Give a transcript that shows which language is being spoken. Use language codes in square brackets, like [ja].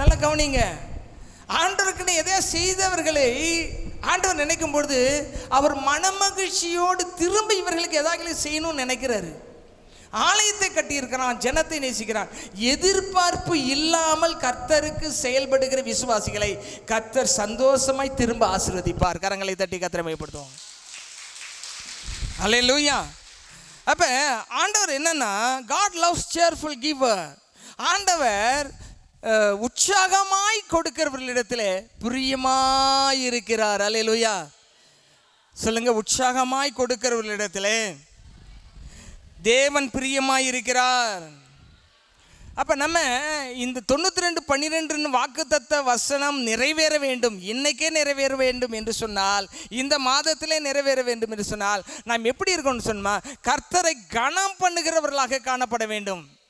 [ta] நல்லா கவனிங்க, ஆண்டவருக்குன்னு எதையா செய்தவர்களை ஆண்டவர் நினைக்கும் பொழுது அவர் மனமகிழ்ச்சியோடு திரும்ப இவர்களுக்கு எதாவது செய்யணும்னு நினைக்கிறாரு. ஆலயத்தை கட்டியிருக்கிறான், ஜனத்தை நேசிக்கிறான். எதிர்பார்ப்பு இல்லாமல் கர்த்தருக்கு செயல்படுகிற விசுவாசிகளை கர்த்தர் சந்தோஷமாய் திரும்ப ஆசீர்வதிப்பார். கரங்களை தட்டி கர்த்தரை மையப்படுத்துவோம். அல்லேலூயா. அப்போ ஆண்டவர் என்னன்னா, [en] God loves cheerful giver. [ta] ஆண்டவர் உற்சாகமாய் கொடுக்கிறவர்களிடத்தில் பிரியமாய் இருக்கிறார். அல்லேலூயா சொல்லுங்க. உற்சாகமாய் கொடுக்கிறவர்களிடத்தில் தேவன் பிரியமாய் இருக்கிறார். அப்போ நம்ம இந்த 92:12 வாக்குத்தத்த வசனம் நிறைவேற வேண்டும், இன்னைக்கே நிறைவேற வேண்டும் என்று சொன்னால், இந்த மாதத்திலே நிறைவேற வேண்டும் என்று சொன்னால் நாம் எப்படி இருக்கணும்னு சொன்னால், கர்த்தரை கனம் பண்ணுகிறவர்களாக காணப்பட வேண்டும்.